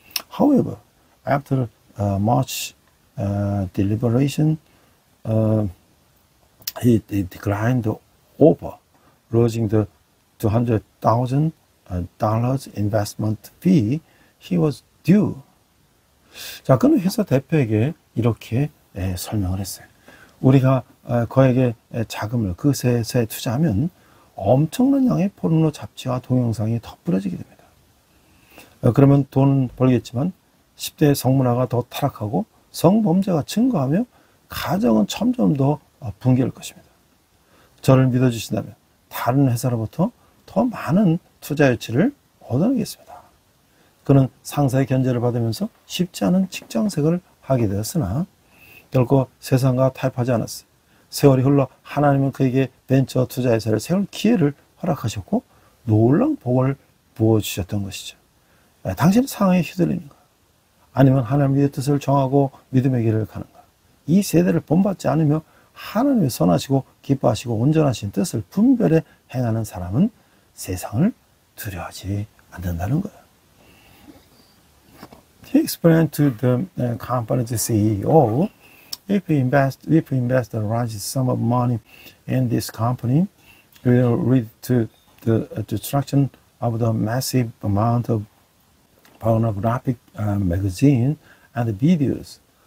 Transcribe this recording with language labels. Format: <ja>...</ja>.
<en>However, after much deliberation, he declined the offer, losing the $200,000 investment fee he was due.</en> <ko>자, 그는 회사 대표에게 이렇게 설명을 했어요. 우리가 거액의 자금을 그 회사에 투자하면 엄청난 양의 포르노 잡지와 동영상이 덧뿌려지게 됩니다. 그러면 돈 벌겠지만 10대의 성문화가 더 타락하고 성범죄가 증가하며 가정은 점점 더 붕괴할 것입니다. 저를 믿어주신다면 다른 회사로부터 더 많은 투자 유치를 얻어내겠습니다. 그는 상사의 견제를 받으면서 쉽지 않은 직장생활을 하게 되었으나 결코 세상과 타협하지 않았어요. 세월이 흘러 하나님은 그에게 벤처 투자 회사를 세울 기회를 허락하셨고 놀라운 복을 부어주셨던 것이죠. 당신은 상황에 휘둘리는가? 아니면 하나님의 뜻을 정하고 믿음의 길을 가는가? 이 세대를 본받지 않으며 하나님의 선하시고 기뻐하시고 온전하신 뜻을 분별해 행하는 사람은 세상을 두려워하지 않는다는 거예요.</ko> <en>He explained to the company's CEO, if we invest a large sum of money in this company, we will lead to the destruction of the massive amount of pornographic magazines and videos.</en>